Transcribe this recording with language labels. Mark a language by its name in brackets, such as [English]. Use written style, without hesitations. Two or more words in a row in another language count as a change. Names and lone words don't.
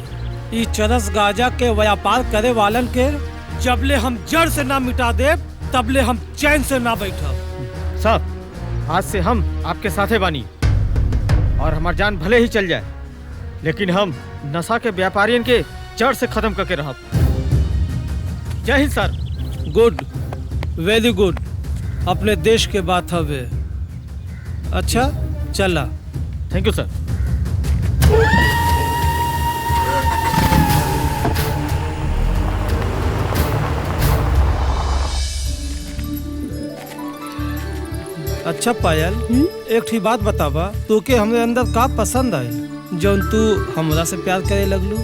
[Bhojpuri] ई चरस गांजा के व्यापार करे वालन के जबले हम जड़ से ना मिटा दे तबले हम चैन से ना बैठब। साहब, आज से हम आपके साथे बानी, और हमार जान भले ही चल जाए, लेकिन हम नशा के व्यापारियन के जड़ से खत्म करके रहब। जय हिंद सर। [English] Good, very good, [Bhojpuri] अपने देश के बात हवे। अच्छा चला। [English] Thank you sir. [Bhojpuri] अच्छा पायल, एकठी बात बतावा, तू के हमरे अंदर का पसंद आई जौन तू हमरा से प्यार करे लगलू?